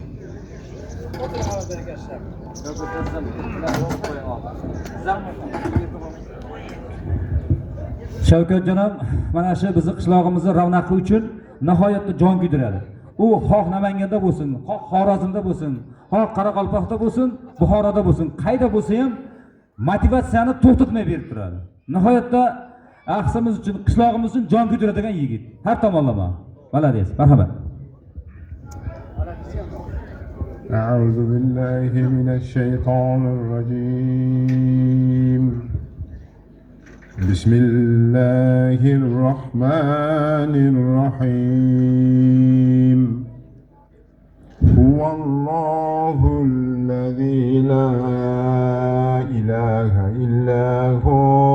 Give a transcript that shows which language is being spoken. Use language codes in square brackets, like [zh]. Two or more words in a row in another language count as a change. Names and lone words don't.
[uz] Shavkatjon ham mana shu bizning qishlog'imizning ravnaqi uchun nihoyatda jon kuydiradi. U xoh Namanganda bo'lsin, xoh Xorazmda bo'lsin, xoh Qoraqalpoqda bo'lsin, Buxoroda bo'lsin, qayda bo'lsa ham motivatsiyani to'xtatmay berib turadi. Nihoyatda aqsimiz uchun, qishlog'imiz uchun jon kuydiradigan yigit. Har tomonlama. Malades, marhamat. [ar] أعوذ بالله من الشيطان الرجيم بسم الله الرحمن الرحيم هو الله الذي لا إله إلا هو